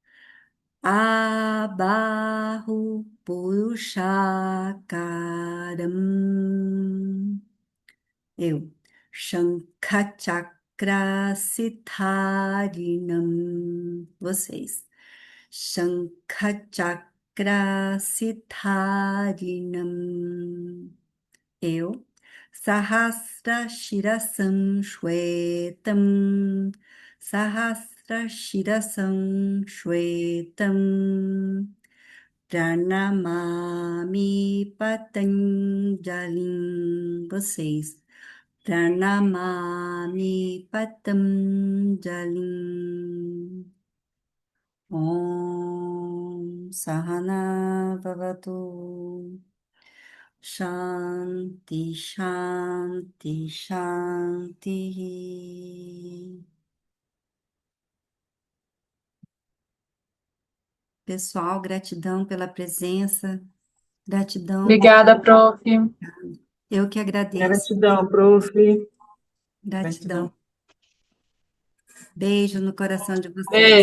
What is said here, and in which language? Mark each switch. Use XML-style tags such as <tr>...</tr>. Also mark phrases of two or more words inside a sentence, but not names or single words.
<sa>आबाहु पुरुषाकारं.</sa> <pt>Eu.</pt> <sa>शङ्खचक्रसिथारिणं.</sa> <pt>Vocês.</pt> <sa>शङ्खचक्रसिथारिणं.</sa> <pt>Eu.</pt> <sa>सहस्र शिरसं श्वेतं. सहस्र शिरसं श्वेतं. प्रणमामि पतञ्जलिं. Vocês. प्रणमामि पतञ्जलिं. ॐ सहना भवतु. शान्ति, शान्ति, शान्ति.</sa> <pt>Pessoal, gratidão pela presença, gratidão, Obrigada, prof. eu que agradeço, Gratidão, prof. gratidão. Gratidão. Beijo no coração de vocês.</pt>